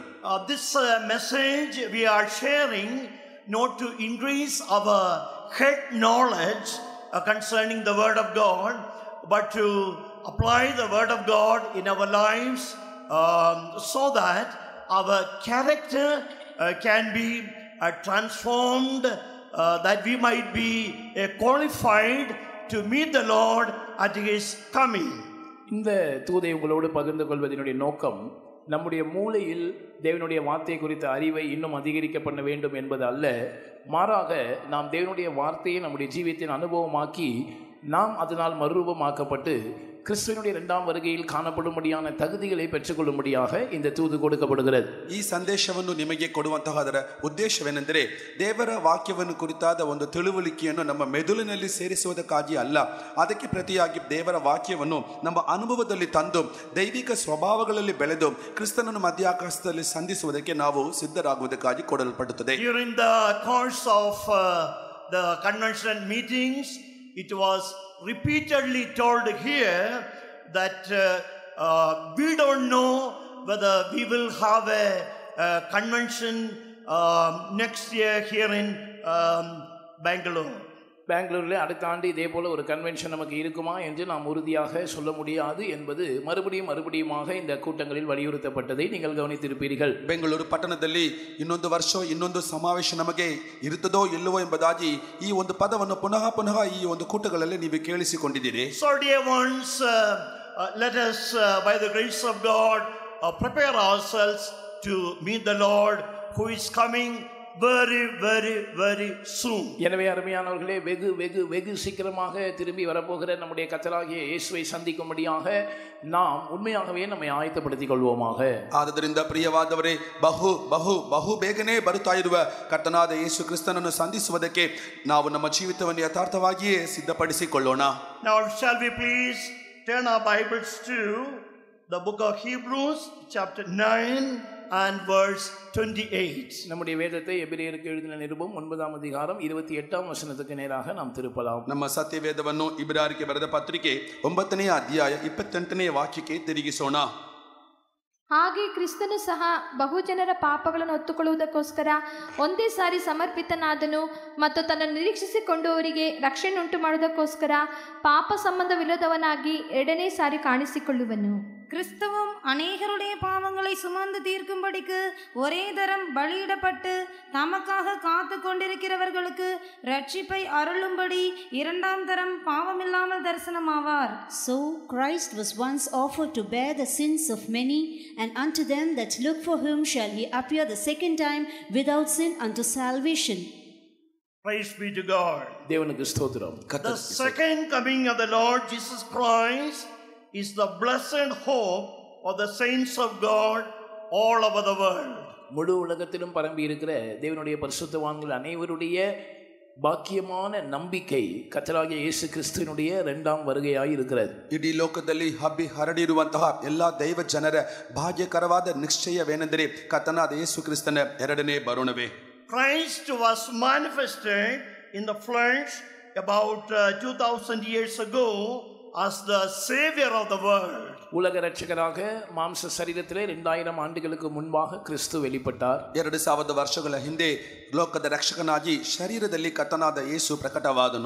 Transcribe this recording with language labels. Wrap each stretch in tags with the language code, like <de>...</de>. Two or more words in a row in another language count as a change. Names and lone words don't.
<en>This message we are sharing not to increase our head knowledge concerning the word of God, but to apply the word of God in our lives, so that our character can be transformed, that we might be qualified to meet the Lord at his coming.</en> <ta>இந்த தூதை உங்களோடு பகிர்ந்து கொள்வதனுடைய நோக்கம் நம்முடைய மூளையில் தேவனுடைய வார்த்தை குறித்த அறிவை இன்னும் அதிகரிக்க பண்ண வேண்டும் என்பது அல்ல. மாறாக நாம் தேவனுடைய வார்த்தையை நம்முடைய ஜீவியத்தின் அனுபவமாக்கி நாம் அதனால் மறுரூபமாக்கப்பட்டு கிறிஸ்துவினுடைய இரண்டாம் வருகையில் காணப்படும்படியான தகுதிகளை பெற்றுக்கொள்ளும்படியாக இந்த தூது கொடுக்கப்படுகிறது.</ta> <kn>ಈ ಸಂದೇಶವನ್ನು ನಿಮಗೆ ಕೊಡುವಂತಹ ಅದರ ಉದ್ದೇಶವೇನೆಂದರೆ ದೇವರ ವಾಕ್ಯವನ್ನು ಕುರಿತಾದ ಒಂದು ತಿಳುವಳಿಕೆಯನ್ನು ನಮ್ಮ ಮೆದುಳಿನಲ್ಲಿ ಸೇರಿಸುವುದಕ್ಕಾಗಿ ಅಲ್ಲ, ಅದಕ್ಕೆ ಪ್ರತಿಯಾಗಿ ದೇವರ ವಾಕ್ಯವನ್ನು ನಮ್ಮ ಅನುಭವದಲ್ಲಿ ತಂದು ದೈವಿಕ ಸ್ವಭಾವಗಳಲ್ಲಿ ಬೆಳೆದು ಕ್ರಿಸ್ತನನ್ನು ಮಧ್ಯಾಕಾಶದಲ್ಲಿ ಸಂಧಿಸುವುದಕ್ಕೆ ನಾವು ಸಿದ್ಧರಾಗುವುದಕ್ಕಾಗಿ ಕೊಡಲ್ಪಡುತ್ತದೆ.</kn> <en>During the course of the convention meetings, it was repeatedly told here that we don't know whether we will have a convention next year here in Bangalore.</en> <ta>பெங்களூரில் அடுத்த ஆண்டு இதே போல் ஒரு கன்வென்ஷன் நமக்கு இருக்குமா என்று நாம் உறுதியாக சொல்ல முடியாது என்பது மறுபடியுமாக இந்த கூட்டங்களில் வலியுறுத்தப்பட்டதை நீங்கள் கவனித்திருப்பீர்கள்.</ta> <kn>ಬೆಂಗಳೂರು ಪಟ್ಟಣದಲ್ಲಿ ಇನ್ನೊಂದು ವರ್ಷ ಇನ್ನೊಂದು ಸಮಾವೇಶ ನಮಗೆ ಇರುತ್ತದೋ ಇಲ್ಲವೋ ಎಂಬುದಾಗಿ ಈ ಒಂದು ಪದವನ್ನು ಪುನಃ ಈ ಒಂದು ಕೂಟಗಳಲ್ಲಿ ನೀವು ಕೇಳಿಸಿಕೊಂಡಿದ್ದೀರಿ.</kn> <en>So dear ones, let us by the grace of God prepare ourselves to meet the Lord who is coming very very very soon.</en> <ta>எனவே அருமையானவர்களே, வெகு சீக்கிரமாக திரும்பி வரப்போகிற நம்முடைய கர்த்தராகிய இயேசுவை சந்திக்கும்படியாக நாம் உண்மையாகவே நம்மை ஆயத்தப்படுத்திக் கொள்வோமாக.</ta> <kn>ಆದ್ದರಿಂದ ಪ್ರಿಯವಾದವರೇ, ಬಹು ಬೇಗನೆ ಬರುತ್ತಾ ಇರುವ ಕರ್ತನಾದ ಯೇಸು ಕ್ರಿಸ್ತನನ್ನು ಸಂಧಿಸುವುದಕ್ಕೆ ನಾವು ನಮ್ಮ ಜೀವಿತವನ್ನು ಯಥಾರ್ಥವಾಗಿಯೇ ಸಿದ್ಧಪಡಿಸಿಕೊಳ್ಳೋಣ.</kn> <en>Now shall we please turn our Bibles to the book of Hebrews chapter 9 and verse 28.</en> <ta>நம்முடைய வேதத்தை எபிரேயருக்கு எழுதின நிருபம் 9ஆம் அதிகாரம் 28ஆம் வசனத்துக்கு நேராக நாம் திருப்பலாம்.</ta> <kn>ನಮ್ಮ ಸತ್ಯವೇದವನ್ನು ಇಬ್ರಾಯರಿಗೆ ಬರೆದ ಪತ್ರಿಕೆ 9ನೇ ಅಧ್ಯಾಯ 28ನೇ ವಾಕ್ಯಕ್ಕೆ ತಿರುಗಿಸೋಣ. ಹಾಗೆ ಕ್ರಿಸ್ತನು ಸಹ ಬಹುಜನರ ಪಾಪಗಳನ್ನು ಹೊತ್ತುಕೊಳ್ಳುವುದಕ್ಕೋಸ್ಕರ ಒಂದೇ ಸಾರಿ ಸಮರ್ಪಿತನಾದನು ಮತ್ತು ತನ್ನನ್ನು ನಿರೀಕ್ಷಿಸಿಕೊಂಡವರಿಗೆ ರಕ್ಷಣೆ ಉಂಟು ಮಾಡುವುದಕ್ಕೋಸ್ಕರ ಪಾಪ ಸಂಬಂಧವಿಲ್ಲದವನಾಗಿ ಎರಡನೇ ಸಾರಿ ಕಾಣಿಸಿಕೊಳ್ಳುವನು.</kn> <ta>கிறிஸ்துவும் அநேகருடைய பாவங்களை பாவங்களை சுமந்து தீர்க்கும்படிக்கு ஒரே தரம் பலியிடப்பட்டு தமக்காக காத்து கொண்டிருக்கிறவர்களுக்கு ரட்சிப்பை அருளும்படி இரண்டாம் தரம் பாவமில்லாமல் தரிசனமாவார்.</ta> <en>So Christ was once offered to bear the sins of many, and unto them that look for him shall he appear the second time without sin unto salvation. Praise be to God.</en> <ta>தேவனுக்கு ஸ்தோத்திரம்.</ta> <en>The second coming of the Lord Jesus Christ is the blessed hope of the saints of God all over the world.</en> <ta>முழு உலகத்திலும் பரம்பி இருக்கிற தேவனுடைய பரிசுத்தவான்கள் அனைவருடைய பாக்கியமான நம்பிக்கை கர்த்தராகிய இயேசு கிறிஸ்துவினுடைய இரண்டாம் வருகையாய் இருக்கிறது.</ta> <kn>ಇಡೀ ಲೋಕದಲ್ಲಿ ಹಬ್ಬಿ ಹರಡಿರುವಂತಹ ಎಲ್ಲಾ ದೈವ ಜನರ ಭಾಗ್ಯಕರವಾದ ನಿಶ್ಚಯವೇನೆಂದರೆ ಕರ್ತನಾದ ಯೇಸು ಕ್ರಿಸ್ತನ ಎರಡನೇ ಬರುಣವೇ.</kn> <en>Christ was manifested in the flesh about 2000 years ago as the savior of the world.</en> <ta>உலக ரட்சகராக மாம்ச சரீரத்திலே 2000 ஆண்டுகளுக்கு முன்பாக கிறிஸ்து வெளிப்பட்டார்.</ta> <kn>2000 ವರ್ಷಗಳ ಹಿಂದೆ ಲೋಕದ ರಕ್ಷಕನಾಗಿ ಶರೀರದಲ್ಲಿ ಕರ್ತನಾದ ಯೇಸು ಪ್ರಕಟವಾದನು.</kn>